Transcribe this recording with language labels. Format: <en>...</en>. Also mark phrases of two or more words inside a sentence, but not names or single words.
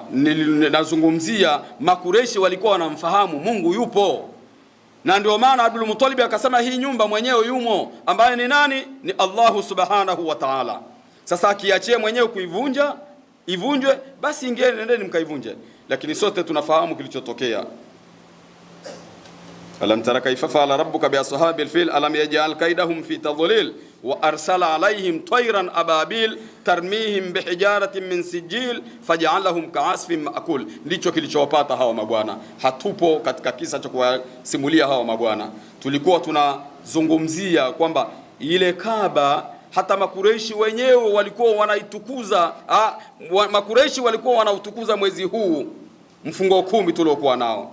<sw>Nazungumzia Makureishi walikuwa wanamfahamu Mungu yupo, na ndio maana Abdul Muttalib akasema hii nyumba mwenyewe yumo, ambaye ni nani? Ni</sw> <ar>الله سبحانه وتعالى.</ar> <sw>Sasa akiachie mwenyewe kuivunja, ivunjwe, basi nendeni mkaivunje. Lakini sote tunafahamu kilichotokea.</sw> <ar>ألم تر كيف فعل ربك بأصحاب الفيل ألم يجعل كيدهم في تضليل وأرسل عليهم طيرا أبابيل ترميهم بحجارة من سجيل فجعلهم كعصف مأكول.</ar> <sw>Ndicho kilichowapata hawa mabwana. Hatupo katika kisa cha kusimulia hawa mabwana, tulikuwa tunazungumzia kwamba ile Kaaba hata Makureishi wenyewe walikuwa wanaitukuza. Makureishi walikuwa wanautukuza mwezi huu, mfungo 10 tuliokuwa nao.</sw>